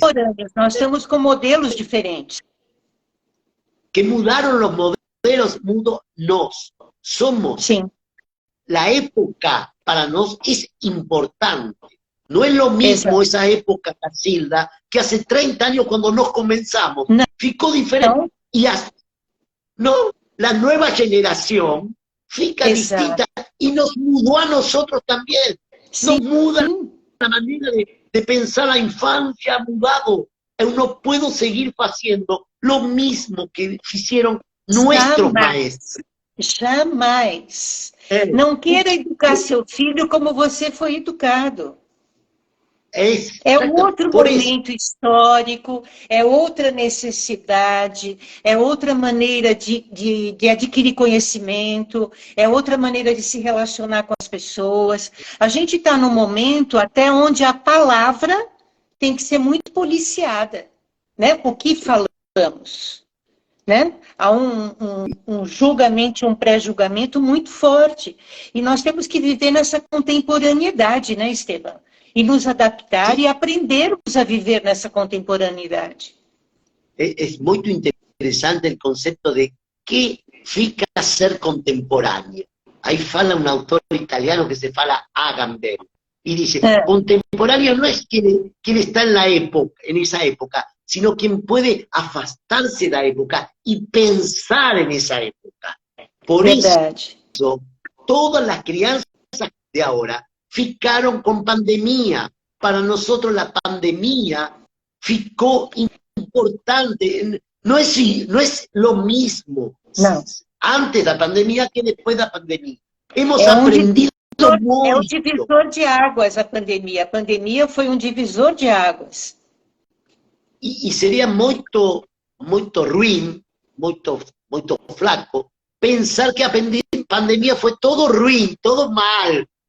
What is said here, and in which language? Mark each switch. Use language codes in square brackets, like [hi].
[pt] contemporâneos, nós estamos com modelos diferentes. [es] que mudaron los modelos, nos. Somos. [pt] Sim. [es] La época para nos es importante. No es lo mismo esa época, Casilda, que hace 30 años cuando nos comenzamos. No. Ficó diferente. No. Y no, la nueva generación fica distinta y nos mudó a nosotros también. Nos muda la manera de pensar la infancia, mudado. Eu no puedo seguir haciendo lo mismo que hicieron nuestros maestros. [pt] Jamais. Não queira educar seu filho como você foi educado. É outro momento histórico, é outra necessidade, é outra maneira de adquirir conhecimento, é outra maneira de se relacionar com as pessoas. A gente está num momento até onde a palavra tem que ser muito policiada, né? O que falamos, né? Há um julgamento, um pré-julgamento muito forte. E nós temos que viver nessa contemporaneidade, né, Esteban? E nos adaptar e aprendermos a viver nessa contemporaneidade. [es] Es muy interesante el concepto de qué fica ser contemporáneo. Ahí fala un autor italiano que se fala Agamben y dice, contemporáneo no es quien está en la época, en esa época, sino quien puede afastarse de la época y pensar en esa época. Por eso, todas las crianzas de ahora ficaron con pandemia. Para nosotros la pandemia ficó importante. No es lo mismo antes de la pandemia que después de la pandemia. Hemos aprendido muito. [pt] É um divisor de águas a pandemia. A pandemia foi um divisor de águas. E seria muito ruim, muito flaco, pensar que a pandemia foi todo ruim, todo mal.